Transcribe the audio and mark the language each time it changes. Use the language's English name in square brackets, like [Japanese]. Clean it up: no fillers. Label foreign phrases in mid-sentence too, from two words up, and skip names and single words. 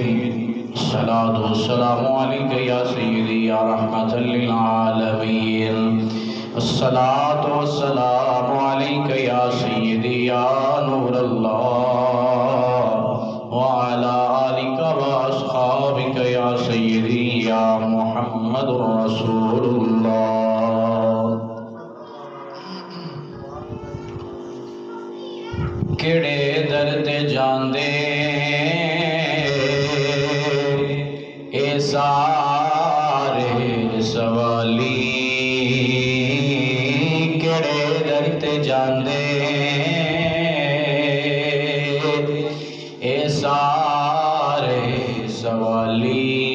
[Arabic] الصلاة والسلام عليك يا سيدي يا رحمة للعالمين. الصلاة والسلام عليك يا سيدي يا نور الله وعلى آلك وأصحابك يا سيدي يا محمد رسول الله. [Punjabi] کیڑے درد جاندے اے سارے سوالی، کیڑے درد جاندے اے سارے سوالی.